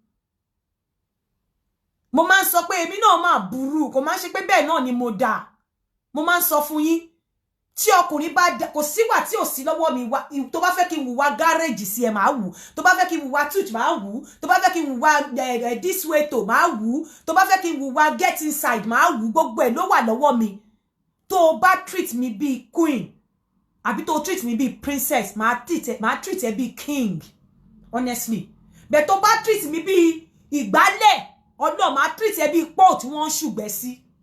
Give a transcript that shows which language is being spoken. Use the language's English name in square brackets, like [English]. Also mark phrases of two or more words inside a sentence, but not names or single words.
[Yoruba] mo máa ń sọ pé èmi náà máa burú kò máa ń ṣe pé bẹ́ẹ̀ náà ni mo dà mo máa ń sọ fún yín tí ọkùnrin bá kò síwà tí ò sí lọ́wọ́ mi wá tó bá fẹ́ kí n wùwá gáréèjì sí ẹ máa wù tó bá fẹ́ kí n wùwá touch máa wù tó bá fẹ́ kí n wùwá [English] this way [Yoruba] to máa wù tó bá fẹ́ kí n wùwá [English] get inside [Yoruba] máa wù gbogbo ẹ̀ ló wà lọ́wọ́ mi tó o bá treat mi bí queen àbí tó o treat mi bí princess máa treat ẹ bí [English] king honestly [Yoruba] bẹ́ẹ̀ tó bá treat mi bí ìgbálẹ̀ ọdún máa treat ẹ bí pọ́ọ̀ tí wọ́n ń ṣùgbẹ́ sí